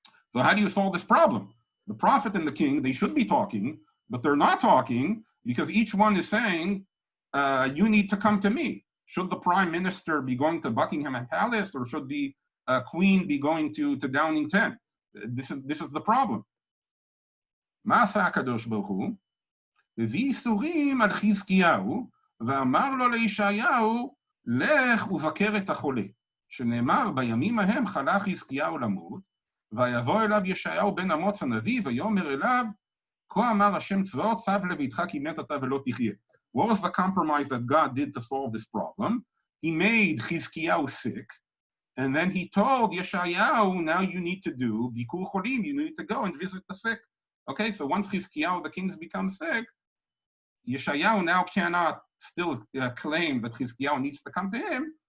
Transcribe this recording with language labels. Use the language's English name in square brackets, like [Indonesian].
[English] So how do you solve this problem? The prophet and the king, they should be talking, but they're not talking because each one is saying, you need to come to me. Should the prime minister be going to Buckingham Palace, or should the queen be going to Downing 10? This is the problem. [Hebrew] Ma'asa HaKadosh Baruch Hu, v'yisurim al Chizkiyahu, ואמר לו לישעיהו, לך ובקר את החולה, שנאמר בימים ההם חלה חזקיהו למות, ויבוא אליו ישעיהו בן אמוץ הנביא, ויאמר אליו, כה אמר השם צבאות, סב לביתך כי מת אתה ולא תחיה. [English] What was the compromise that God did to solve this problem? He made Chizkiyahu sick, and then he told Yeshayahu, now you need to do Bikur Cholim, you need to go and visit the sick. Okay, so once Chizkiyahu, the king, becomes sick, Yeshayahu now cannot still claim that Chizkiyahu needs to come to him.